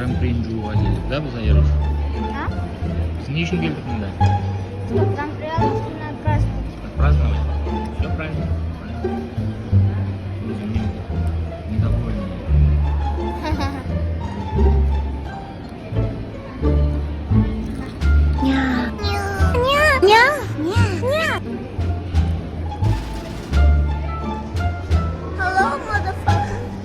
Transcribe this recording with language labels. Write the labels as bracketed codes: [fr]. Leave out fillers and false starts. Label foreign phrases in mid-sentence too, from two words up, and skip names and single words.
[ky] кайын жууга келдик да биз айрыш. А? Биз эмне үчүн келдик мында? [ru] Чтоб там приятно праздновать. Праздновать. Все правильно. Өзүм недовольный. [en] Hello, motherfucker.